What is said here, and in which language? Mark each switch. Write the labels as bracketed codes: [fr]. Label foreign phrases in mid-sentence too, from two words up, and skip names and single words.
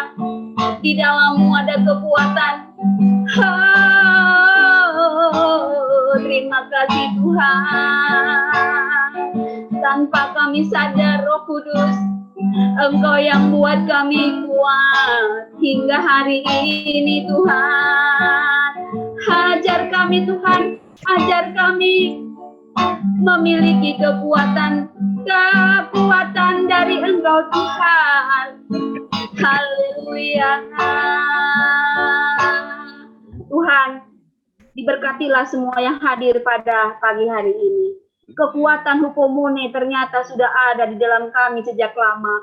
[id] Di dalammu ada kekuatan. Terima kasih Tuhan. Tanpa kami sadar Roh Kudus, Engkau yang buat kami kuat hingga hari ini Tuhan. Ajar kami Tuhan, ajar kami memiliki kekuatan kekuatan dari Engkau Tuhan. Haleluya. Tuhan, diberkatilah semua yang hadir pada pagi hari ini. Kekuatan Hupomone ternyata sudah ada di dalam kami sejak lama.